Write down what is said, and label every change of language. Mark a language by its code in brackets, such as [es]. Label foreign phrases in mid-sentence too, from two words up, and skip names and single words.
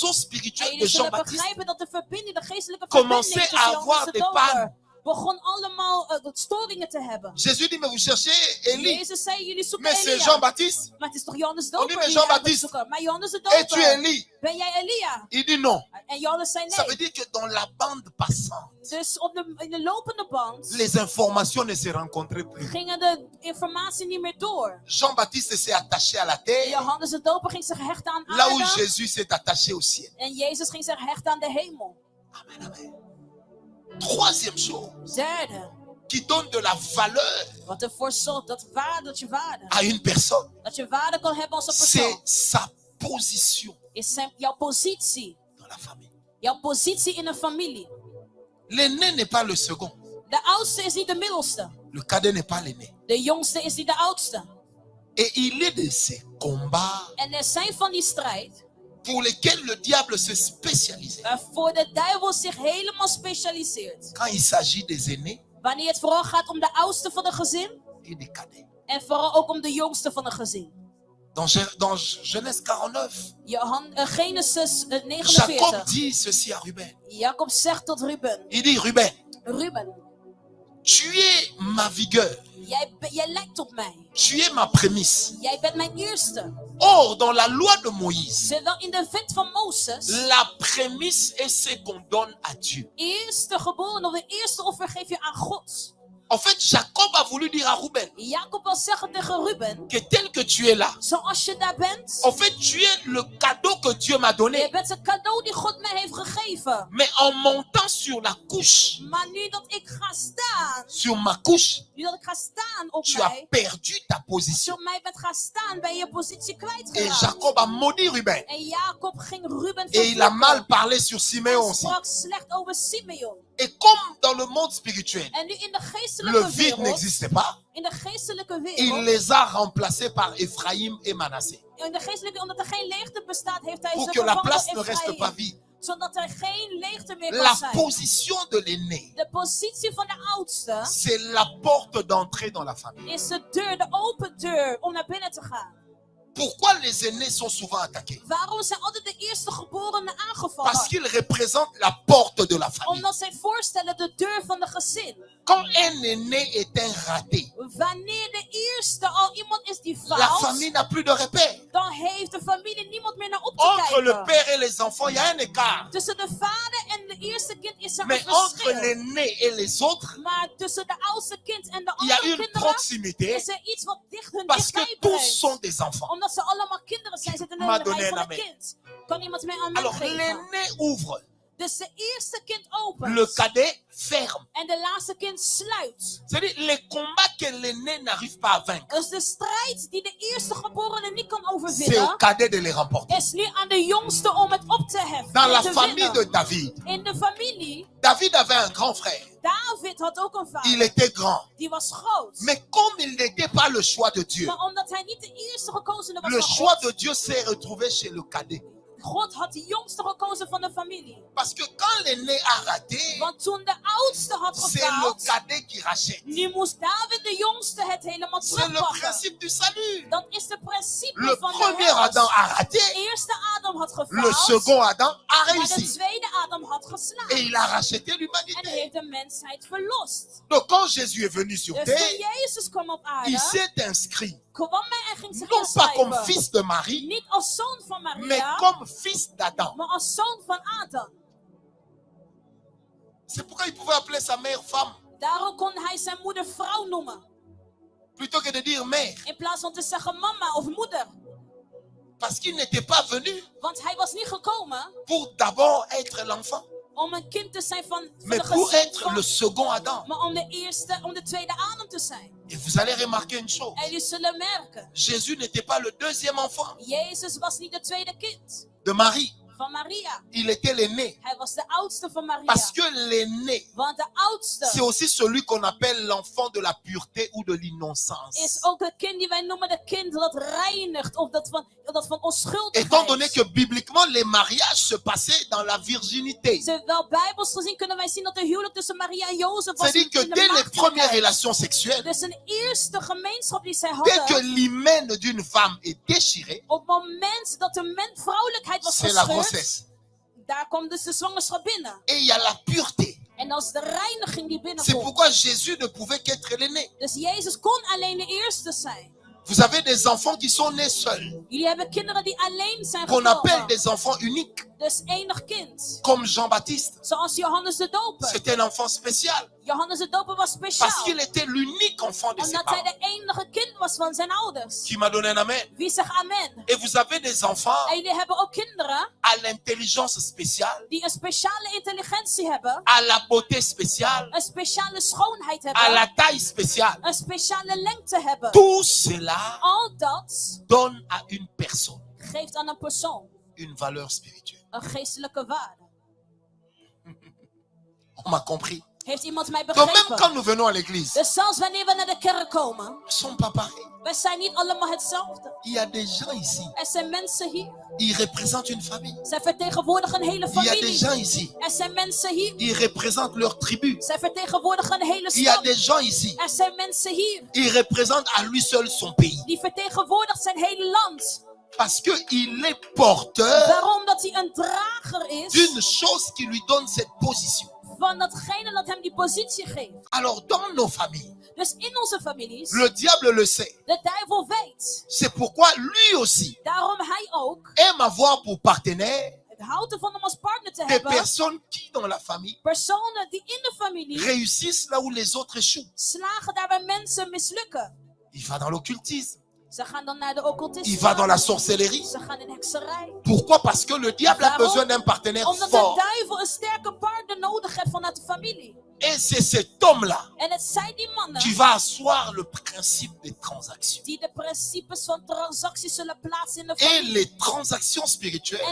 [fr] En spirituel de [nl] jullie zullen [fr] Jean-Baptiste [nl] begrijpen dat de verbinding, de geestelijke [fr] commençait [nl] verbinding [fr] à [nl] tussen [fr] avoir [nl] Johannes de [fr] des pannes. [nl] Doper begon allemaal storingen te hebben. [fr] Jésus dit, mais vous cherchez Élie. [nl] Jezus zei, jullie zoeken [fr] Mais c'est [nl] Elia. [fr] Jean-Baptiste. [nl] Maar het is toch Johannes de [fr] On dit, [nl] Doper [fr] mais [nl] die je [fr] Jean-Baptiste. [nl] moet zoeken. Maar Johannes de [fr] Es-tu [nl] Doper, [fr] Élie? [nl] ben jij Elia? [fr] Il dit non. [nl] En Johannes zei [fr] Ça veut [nl] nee. [fr] dire que dans la bande passante, [nl] Dus in de lopende band [fr] les informations ne se rencontraient plus. [nl] gingen de informatie niet meer door. [fr] Jean-Baptiste s'est attaché à la terre, [nl] Johannes de Doper ging zich hechten aan [fr] là où [nl] aarde. [fr] Jésus s'est attaché au ciel. [nl] En Jezus ging zich hechten aan de hemel. [fr] Amen, amen. Troisième chose [nl] Derde, [fr] qui donne de la valeur [nl] wat ervoor zorgt dat je waarde. [fr] à une personne, [nl] Dat je waarde kan hebben als een [fr] c'est [nl] persoon. [fr] sa position [nl] Is jouw positie. [fr] dans la famille. [nl] Jouw positie in een familie. [fr] L'aîné n'est pas le second. [nl] De oudste is niet de middelste. [fr] Le cadet n'est pas l'aîné. [nl] De jongste is niet de oudste. [fr] Et il est de ces combats [nl] En er zijn van die strijd [fr] pour lesquels le diable se spécialise. [nl] waarvoor de duivel zich helemaal specialiseert. [fr] Quand il s'agit des aînés [nl] Wanneer het vooral gaat om de oudste van een gezin [fr] et des cadets. [nl] en vooral ook om de jongste van een gezin. [fr] Dans Genèse 49, [nl] Genesis [fr] Jacob [nl] 49. [fr] dit ceci à Ruben. [nl] Jacob zegt tot Ruben. [fr] Il dit, Ruben, [nl] Ruben, [fr] tu es ma vigueur. [nl] jij lijkt op mij. [fr] Tu es ma prémisse. [nl] Jij bent mijn eerste. [fr] Or, dans la loi de Moïse, [nl] Terwijl in de wet van Mozes, [fr] la prémisse est ce qu'on donne à Dieu. [nl] eerste geboren of de eerste offer geef je aan God. [fr] En fait, Jacob a voulu dire à Ruben [nl] Jacob wil zeggen tegen Ruben, [fr] que tel que tu es là, [nl] zoals je daar bent, [fr] en fait, tu es le cadeau que Dieu m'a [nl] je [fr] donné. [nl] bent een cadeau die God mij heeft gegeven. [fr] Mais en montant sur la couche, [nl] Maar nu dat ik ga staan, [fr] sur ma couche, [nl] op [fr] tu as [nl] mij, [fr] perdu ta [nl] als je [fr] position. [nl] op mij bent gaan staan, ben je je positie [fr] Et [nl] kwijtgeraakt. [fr] Jacob a maudit Ruben. [nl] En Jacob ging Ruben [fr] Et il a mal [nl] vervloeken. [fr] parlé sur Simeon [nl] Hij [fr] aussi. [nl] sprak slecht over Simeon. [fr] Et comme dans le monde spirituel, [nl] En nu in de [fr] le [nl] geestelijke [fr] vide [nl] wereld, [fr] n'existe pas, [nl] in de geestelijke [fr] il [nl] wereld, [fr] les a remplacés par Ephraïm et Manassé. [nl] in de geestelijke, omdat er geen leegte bestaat, heeft hij [fr] Pour [nl] ze [fr] que la [nl] vervangen [fr] place [nl] door [fr] ne reste pas [nl] Ephraim. [fr] vide. [nl] Zodat er geen leegte meer kan [fr] La [nl] zijn. [fr] position de l'aîné, [nl] De positie van de oudste [fr] c'est la porte d'entrée dans la famille. [nl] is de deur, de open deur om naar binnen te gaan. [fr] Pourquoi les aînés sont souvent attaqués? [nl] Waarom zijn altijd de eerste geborenen [fr] Parce [nl] aangevallen? [fr] qu'ils représentent la porte de la famille. [nl] Omdat zij voorstellen de deur van de gezin. [fr] Quand un aîné est un raté, [nl] Wanneer de eerste al iemand is die [fr] la [nl] faalt, [fr] famille n'a plus de repère. [nl] dan heeft de familie niemand meer naar op te [fr] Entre le [nl] kijken. [fr] père et les enfants, il y a un écart. [nl] Tussen de vader en de eerste kind is er [fr] Mais [nl] een [fr] entre [nl] verschil. [fr] l'aîné et les autres, [nl] Maar tussen de oudste kind en de [fr] il y a [nl] andere [fr] une [nl] kinderen [fr] proximité [nl] is er iets wat hun [fr] parce que [nl] dichtbij [fr] tous [nl] brengt. [fr] sont des enfants. [nl] Omdat ze allemaal kinderen zijn, zitten in [fr] Ma [nl] de [fr] donné [nl] rij van [fr] un [nl] een [fr] amen. [nl] kind. Kan iemand mij aan mij [fr] Alors [nl] geven? [fr] l'aîné ouvre, [nl] Dus de eerste kind opent. [fr] le cadet ferme. [nl] En de laatste kind sluit. [fr] C'est-à-dire les combats que l'aîné n'arrive pas à vaincre, [nl] Dus de strijd die de eerste geborene niet kan [fr] c'est au [nl] overwinnen, [fr] cadet de les remporter. [nl] is nu aan de jongste om het op te heffen. [fr] Dans [nl] en [fr] la [nl] te [fr] famille de [nl] winnen. [fr] David, [nl] In de familie, [fr] David avait un grand frère. [nl] David had ook een vader. [fr] Il était grand. [nl] Die was groot. [fr] Mais comme il n'était pas le choix de Dieu, [nl] Maar omdat hij niet de eerste gekozene was [fr] le [nl] van [fr] choix [nl] God, [fr] de Dieu s'est retrouvé chez le cadet. [nl] God had de jongste gekozen van de familie. [fr] Parce que quand l'aîné a raté, [nl] Want toen de oudste had [fr] c'est le [nl] gefaald, [fr] cadet qui rachète. [nl] nu moest David de jongste het helemaal [fr] C'est le [nl] terugpakken. [fr] principe du salut. [nl] Dat is de principe [fr] Le [nl] van de [fr] premier [nl] hels. [fr] Adam a raté, [nl] De eerste Adam had [fr] le [nl] gefaald, [fr] second Adam a [nl] maar de [fr] réussi. [nl] tweede Adam had [fr] Et [nl] geslaagd. [fr] il a racheté [nl] En [fr] l'humanité. [nl] heeft de mensheid verlost. [fr] Donc quand Jésus est venu sur [nl] Dus toen [fr] terre, [nl] Jezus kwam op [fr] il [nl] aarde, [fr] s'est inscrit, [nl] kwam hij en ging zich [fr] non pas comme [nl] inschrijven. [fr] fils de Marie, [nl] Niet als zoon van [fr] mais [nl] Maria, [fr] comme fils d'Adam. [nl] maar als zoon van Adam. [fr] C'est pourquoi il pouvait appeler sa mère femme, [nl] Daarom kon hij zijn moeder vrouw noemen. [fr] plutôt que de dire mère. [nl] In plaats van te zeggen mama of moeder. [fr] Parce qu'il n'était pas venu [nl] Want hij was niet gekomen [fr] pour d'abord être l'enfant, [nl] om een kind te zijn van [fr] mais [nl] de [fr] pour [nl] gezin [fr] être [nl] van, [fr] le second Adam. [nl] maar om de tweede Adam te zijn. [fr] Et vous allez remarquer une chose, [nl] En jullie zullen merken, [fr] Jésus n'était pas le deuxième enfant [nl] Jezus was niet de tweede kind [fr] de Marie, [nl] van Maria. [fr] il était l'aîné. [nl] Hij was de oudste van Maria. [fr] Parce que l'aîné, [nl] Want de oudste [fr] c'est aussi celui qu'on appelle l'enfant de la pureté ou de [nl] is [fr] l'innocence. [nl] ook het kind die wij noemen de kind dat reinigt of dat van [fr] Étant donné [nl] onschuldigheid. [fr] que bibliquement les mariages se passaient dans la virginité. [nl] Terwijl bijbels gezien kunnen wij zien dat de huwelijk tussen Maria en Jozef was [fr] C'est-à-dire que [nl] in de [fr] dès les premières [nl] maagdelijkheid. [fr] relations sexuelles, [nl] Dus een eerste gemeenschap die zij [fr] dès que [nl] hadden, [fr] l'hymen d'une femme est déchiré, [nl] op het moment dat de vrouwelijkheid was [fr] c'est la [nl] gescheurd, [fr] grossesse. [nl] daar kwam dus de zwangerschap binnen. [fr] Et il y a la pureté. [nl] En als de reiniging die [fr] C'est [nl] binnenkomt. [fr] pourquoi Jésus ne pouvait qu'être l'aîné. [nl] Dus Jezus kon alleen de eerste zijn. [fr] Vous avez des enfants qui sont nés seuls, [nl] Jullie hebben kinderen die alleen zijn [fr] qu'on appelle [nl] geboren. [fr] des enfants uniques, [nl] Dus enig kind. [fr] comme Jean-Baptiste. [nl] Zoals Johannes de Doper. [fr] C'était un enfant spécial, [nl] Johannes de Doper was [fr] parce [nl] speciaal. [fr] qu'il était l'unique enfant de ses [nl] Omdat hij [fr] parents. [nl] de enige kind was van zijn ouders. [fr] Qui m'a donné un amen. [nl] Wie zegt amen? [fr] Et vous avez des enfants [nl] En jullie hebben ook kinderen [fr] à l'intelligence spéciale, [nl] die een speciale intelligentie hebben. [fr] à la beauté spéciale, [nl] Een speciale schoonheid [fr] à [nl] hebben. [fr] la taille spéciale. [nl] Een speciale lengte hebben. [fr] Tout cela [nl] Al dat [fr] donne à une personne [nl] geeft aan een persoon [fr] une valeur spirituelle. [nl] een geestelijke waarde. [fr] On m'a compris. [nl] Heeft iemand mij [fr] Donc même [nl] begrepen? [fr] quand nous venons à l'église, [nl] Dus zelfs wanneer we naar de kerk komen, [fr] nous ne sommes pas pareils. [nl] wij zijn niet allemaal hetzelfde. [fr] Il y a des gens ici, [nl] Er zijn mensen hier. [fr] ils représentent une famille. [nl] Zij vertegenwoordigen een hele [fr] Il y a des [nl] familie. [fr] gens ici, [nl] Er zijn mensen hier. [fr] ils représentent leur tribu. [nl] Zij vertegenwoordigen een hele [fr] Il y a [nl] stam. [fr] des gens ici, [nl] Er zijn mensen hier. [fr] ils représentent à lui seul son pays. [nl] Die vertegenwoordigt zijn hele land. [fr] Parce qu'il est porteur [nl] Waarom? Dat hij een drager is [fr] d'une chose qui lui donne cette position. [nl] van datgene dat hem die positie geeft. [fr] Alors dans nos familles, [nl] Dus in onze families, [fr] le diable le sait. [nl] de duivel weet. [fr] C'est pourquoi lui aussi [nl] Daarom hij ook [fr] aime avoir pour partenaire [nl] het houdt ervan om als partner te [fr] des [nl] hebben [fr] personnes qui dans la famille [nl] personen die in de familie [fr] réussissent là où les autres échouent. [nl] slagen daar waar mensen mislukken. [fr] Il va dans l'occultisme, [nl] Ze gaan dan naar de [fr] il [nl] occultisme. [fr] va dans la sorcellerie. [nl] Ze gaan in hekserij. [fr] Pourquoi? Parce que le diable a [nl] Waarom? [fr] besoin d'un partenaire [nl] Omdat de [fr] fort. [nl] duivel een sterke partner nodig heeft vanuit de familie. [fr] Et c'est cet homme-là [nl] En het zijn die mannen [fr] qui va asseoir le principe des transactions. [nl] die de principes van transacties zullen plaatsen in de [fr] Et [nl] familie. [fr] les transactions spirituelles